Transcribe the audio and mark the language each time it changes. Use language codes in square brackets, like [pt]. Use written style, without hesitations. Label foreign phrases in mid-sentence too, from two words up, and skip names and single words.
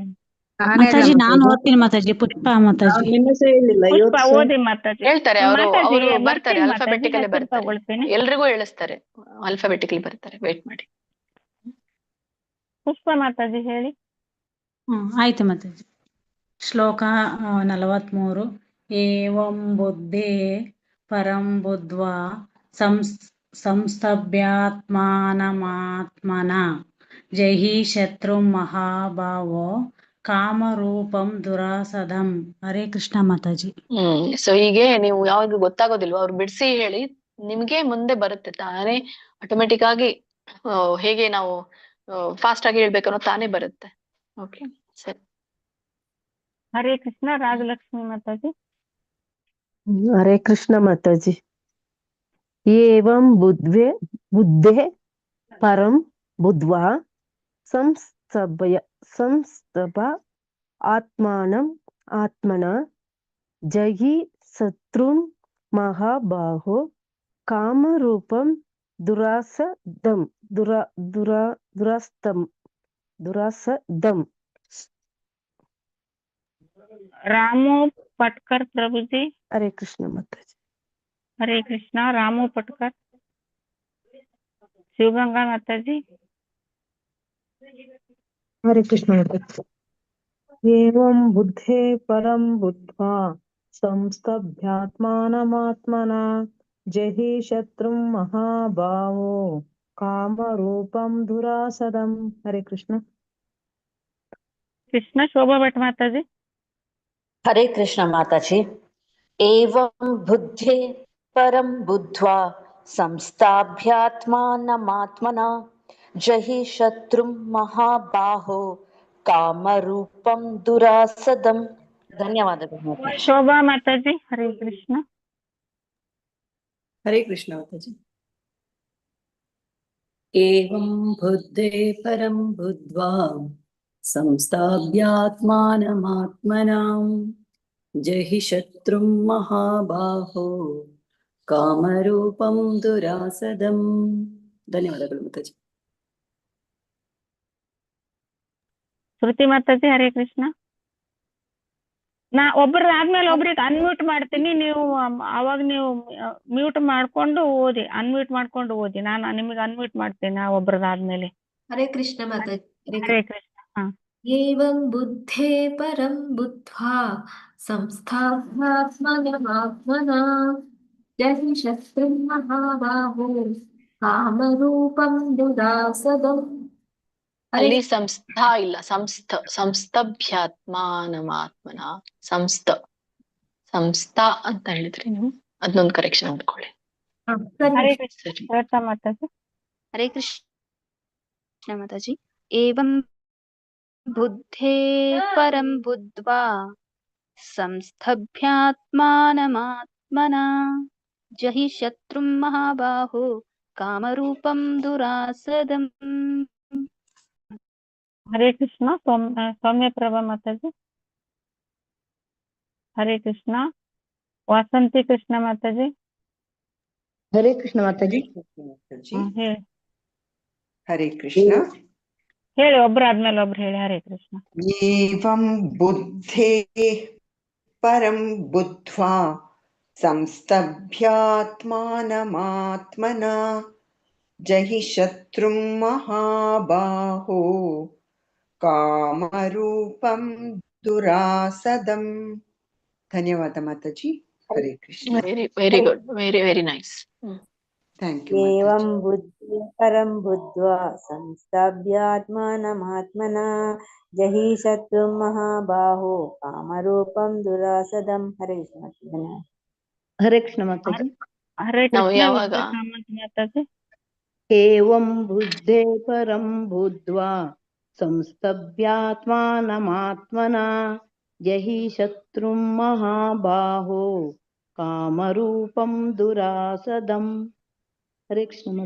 [kn] ಮಾತಾಜಿ. ನಾನು ಓದ್ತೀನಿ ಮಾತಾಜಿ. ಪುಷ್ಪ ಮಾತಾಜಿ. ಪುಷ್ಪ ಓದಿ ಮಾತಾಜಿ. ಹೇಳ್ತಾರೆ ಅವರು ಬರ್ತಾರೆ, ಬರ್ತೀನಿ ಅಲ್ಫಾಬೆಟಿಕಲಿ ಮಾತಾಜಿ, ಬರ್ತಾರೆ, ತಗೊಳ್ತೀನಿ. ಎಲ್ರಿಗೂ ಹೇಳಿಸ್ತಾರೆ, ಅಲ್ಫಾಬೆಟಿಕಲಿ ಬರ್ತಾರೆ. ವೇಟ್ ಮಾಡಿ. ಪುಷ್ಪ ಮಾತಾಜಿ ಹೇಳಿ. ಆಯ್ತು ಮಾತಾಜಿ. ಶ್ಲೋಕ 43. [sa] ಏವಂ ಬುದ್ಧೇ ಪರಂ ಬುದ್ಧ್ವಾ ಸಂಸ್ತಭ್ಯಾತ್ಮಾನಮಾತ್ಮನ ಜಹಿ ಶತ್ರುಂ ಮಹಾಭಾವೋ ಕಾಮರೂಪಂ ದುರಾಸದಂ. [kn] ಹರೇ ಕೃಷ್ಣ ಮಾತಾಜಿ. ಸೊ ಹೀಗೆ ನೀವು ಯಾವಾಗ ಗೊತ್ತಾಗೋದಿಲ್ವಾ ಅವ್ರು ಬಿಡಿಸಿ ಹೇಳಿ, ನಿಮ್ಗೆ ಮುಂದೆ ಬರುತ್ತೆ ತಾನೇ, ಆಟೋಮೆಟಿಕ್ ಆಗಿ. ಹೇಗೆ ನಾವು ಫಾಸ್ಟ್ ಆಗಿ ಹೇಳ್ಬೇಕನ್ನೋ ತಾನೇ ಬರುತ್ತೆ. ಓಕೆ, ಸರಿ. ಹರೇ ಕೃಷ್ಣ ರಾಜಲಕ್ಷ್ಮಿ ಮಾತಾಜಿ. ಹರೇ ಕೃಷ್ಣ ಮಾತಾಜಿ. [sa] ಏವಂ ಬುದ್ಧೇ ಪರಂ ಬುದ್ಧ್ವಾ ಸಂಸ್ತಭ ಆತ್ಮನ ಜಹಿ ಶತ್ರುಂ ಮಹಾಬಾಹೋ ಕಾಮರೂಪಂ ದುರಾಸದಂ. [kn] ರಾಮು ಪಟ್ಕರ್ ಪ್ರಭುಜಿ. ಹರೇ ಕೃಷ್ಣ ಮಾತಾಜಿ. ಹರೇ ಕೃಷ್ಣ. ರಾಮು ಪಟ್ಕರ್. ಶಿವಗಂಗಾ ಮಾತಾಜಿ. ಹರೇ ಕೃಷ್ಣ ಮಾತಾಜಿ. [sa] ಏವಂ ಬುದ್ಧೇ ಪರಂ ಬುದ್ಧ್ವಾ ಸಂಸ್ತಭ್ಯಾತ್ಮಾನಮಾತ್ಮನ ಜಹಿ ಶತ್ರುಂ ಮಹಾಭಾವೋ ಕಾಮರೂಪಂ ದುರಾಸದಂ. ಹರೇ ಕೃಷ್ಣ. [kn] ಕೃಷ್ಣ ಶೋಭಾ ಭಟ್ ಮಾತಾಜಿ. ಹರೇ ಕೃಷ್ಣ ಮಾತಾಜಿ. [sa] ಏವಂ ಬುದ್ಧೇ ಪರಂ ಬುದ್ಧ್ವಾ ಸಂಸ್ಥಾಭ್ಯಾತ್ಮಾನಮಾತ್ಮನ ಜಹಿ ಶತ್ರುಂ ಮಹಾಬಾಹೋ ಕಾಮರೂಪಂ ದುರಾಸದಂ. [kn] ಧನ್ಯವಾದಗಳು. ಶೋಭಾ ಮಾತಾಜಿ. ಹರೇ ಕೃಷ್ಣ. ಹರೇ ಕೃಷ್ಣ ಮಾತಾಜಿ. [sa] ಏವಂ ಬುದ್ಧೇ ಪರಂ ಬುದ್ಧ್ವಾ ಸಂಸ್ಥಾಭ್ಯಾತ್ಮಾನಮಾತ್ಮನಾಂ ಜಹಿ ಶತ್ರುಂ ಮಹಾಬಾಹೋ ಕಾಮರೂಪಂ ದುರಾಸದಂ. [kn] ಧನ್ಯವಾದಗಳು ಮಾತಾಜಿ. ಶ್ರುತಿ ಮಾತಾಜಿ. ಹರೇ ಕೃಷ್ಣ. ನಾ ಒಬ್ಬರಾದ್ಮೇಲೆ ಒಬ್ರಿಗೆ ಅನ್ಮ್ಯೂಟ್ ಮಾಡ್ತೀನಿ, ನೀವು ಅವಾಗ ನೀವು ಮ್ಯೂಟ್ ಮಾಡ್ಕೊಂಡು ಓದಿ, ಅನ್ಮ್ಯೂಟ್ ಮಾಡ್ಕೊಂಡು ಓದಿ. ನಾನು ನಿಮಗೆ ಅನ್ಮ್ಯೂಟ್ ಮಾಡ್ತೀನಿ ಒಬ್ಬರದಾದ್ಮೇಲೆ. ಹರೇ ಕೃಷ್ಣ ಮಾತಾಜಿ. ಹರೇ ಕೃಷ್ಣ. [sa] ಏವಂ ಬುದ್ಧೇ ಪರಂ ಬುದ್ಧ್ವಾ ಸಂಸ್ಥಾತ್ಮಾತ್ಮನ ಜಹಿ ಶತ್ರುಂ ಮಹಾಬಾಹೋ ಕಾಮರೂಪಂ ದುರಾಸದಂ. [kn] ಅಲ್ಲಿ ಸಂಸ್ಥಾ ಇಲ್ಲ, ಸಂಸ್ಥಭ್ಯಾತ್ಮಾನಮಾತ್ಮನ. ಸಂಸ್ಥಾ ಅಂತ ಹೇಳಿದ್ರಿ ನೀವು, ಅದನ್ನೊಂದು ಕರೆಕ್ಷನ್ ಮಾಡ್ಕೊಳ್ಳಿ. ಹರೇ ಕೃಷ್ಣ ಮಾತಾಜಿ. ಹರೇ ಕೃಷ್ಣ ಮಾತಾಜಿ. [sa] ಏವಂ ಬುದ್ಧೇ ಪರಂ ಬುದ್ಧ್ವಾ ಸಂಸ್ಥಭ್ಯಾತ್ಮಾನಮಾತ್ಮನ ಜಹಿ ಶತ್ರುಂ ಮಹಾಬಾಹೋ ಕಾಮರೂಪಂ ದುರಾಸದಂ. [kn] ಹರೇ ಕೃಷ್ಣ. ಸೌಮ್ಯ ಪ್ರಭಾ ಮಾತಾಜಿ. ಹರೇ ಕೃಷ್ಣ. ವಾಸಂತಿ ಕೃಷ್ಣ ಮಾತಾಜಿ. ಹರೇ ಕೃಷ್ಣ ಮಾತಾಜಿ. ಹೇಳಿ. ಹರೇ ಕೃಷ್ಣ. ಹೇಳಿ, ಒಬ್ರಾದ್ಮೇಲೆ ಒಬ್ರು ಹೇಳಿ. ಹರೇ ಕೃಷ್ಣ. [sa] ಏವಂ ಬುದ್ಧೇ परं बुद्ध्वा संस्तभ्यात्मानमात्मना जहि शत्रुं महाबाहो कामरूपं दुरासदम्. [kn] ಧನ್ಯವಾದ ಮಾತಾಜಿ. ಹರೇ ಕೃಷ್ಣ. [en] very good, very nice. thank you [sa] एवं [kn] ಮಾತಾಜಿ. [sa] बुद्धि परं बुद्ध्वा संस्थाभ्यात्मानमात्मना जहि शत्रुं महाबाहो कामरूपं दुरासदं. [kn] ಹರೇ ಕೃಷ್ಣ. ಧನ್ಯವಾದ. ಹರೇ ಕೃಷ್ಣ ಮಾತಾಜಿ. ಹರೇ ನಾವು ಕೃಷ್ಣ ಯಾವಾಗ ವಿದ್ಯಾಕಾಮತ್ ಮಾತಾಜಿ. [sa] एवं बुद्धे परं बुद्ध्वा संस्तभ्यात्मानमात्मना जहि शत्रुं महाबाहो कामरूपं दुरासदम्. [kn] ಹರೇ ಕೃಷ್ಣ ಮಾತಾಜಿ.